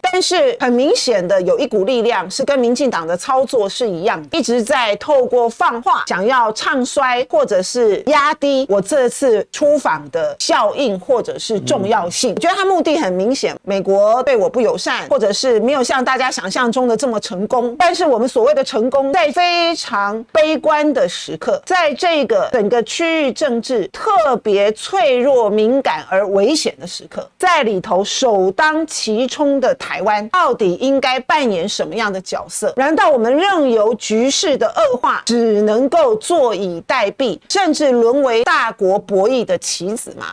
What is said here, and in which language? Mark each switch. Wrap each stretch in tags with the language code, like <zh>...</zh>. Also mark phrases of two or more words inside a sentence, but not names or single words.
<zh>但是很明顯的，有一股力量是跟民進黨的操作是一樣的，一直在透過放話，想要唱衰或者是壓低我這次出訪的效應或者是重要性。我覺得他目的很明顯，美國對我不友善，或者是沒有像大家想象中的這麼成功。但是我們所謂的成功，在非常悲觀的時刻，在這個整個區域政治特別脆弱、敏感而危險的時刻，在裡頭首當其衝的台灣，到底應該扮演什麼樣的角色？難道我們任由局勢的惡化，只能夠坐以待斃，甚至淪為大國博弈的棋子嗎？</zh>